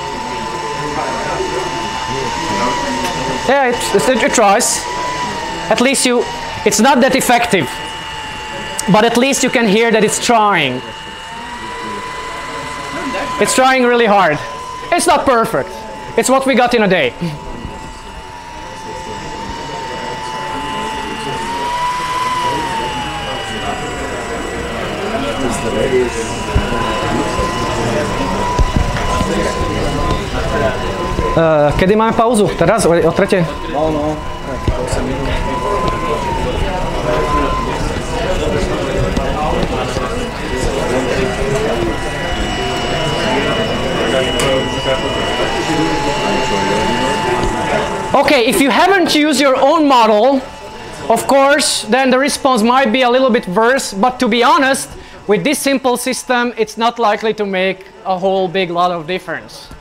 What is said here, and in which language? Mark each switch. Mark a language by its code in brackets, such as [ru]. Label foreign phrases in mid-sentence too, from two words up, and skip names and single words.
[en] Yeah, it tries. At least it's not that effective, but at least you can hear that it's trying. It's trying really hard. It's not perfect. It's what we got in a day. [sk] Kedy máme pauzu? Teraz? O tretej? No. [en] Okay, if you haven't used your own model, of course, then the response might be a little bit worse, but to be honest, with this simple system, it's not likely to make a whole big lot of difference.